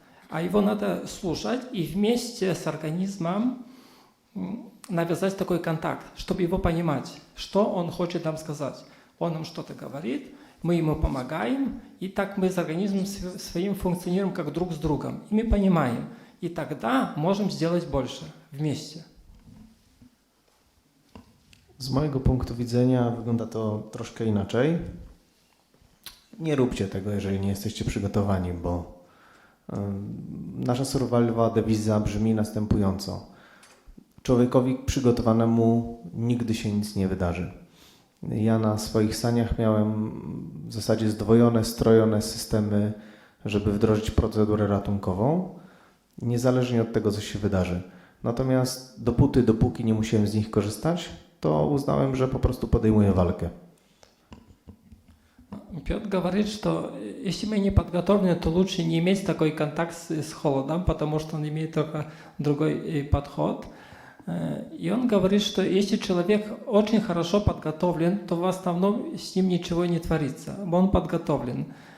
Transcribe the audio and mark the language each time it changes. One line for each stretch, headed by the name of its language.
Russian: А его надо слушать и вместе с организмом навязать такой контакт, чтобы его понимать, что он хочет нам сказать. Он нам что-то говорит, мы ему помогаем, и так мы с организмом своим функционируем как друг с другом. И мы понимаем. И тогда можем сделать больше wместе.
Polish: Z mojego punktu widzenia wygląda to troszkę inaczej. Nie róbcie tego, jeżeli nie jesteście przygotowani, bo nasza survivalowa dewiza brzmi następująco. Człowiekowi przygotowanemu nigdy się nic nie wydarzy. Ja na swoich saniach miałem w zasadzie zdwojone, strojone systemy, żeby wdrożyć procedurę ratunkową, niezależnie od tego, co się wydarzy. Natomiast dopóki nie musiałem z nich korzystać, to uznałem, że po prostu podejmuję walkę.
Russian: Петр говорит, что если мы не подготовлены, то лучше не иметь такой контакт с холодом, потому что он имеет только другой подход. И он говорит, что если человек очень хорошо подготовлен, то в основном с ним ничего не творится. Он подготовлен.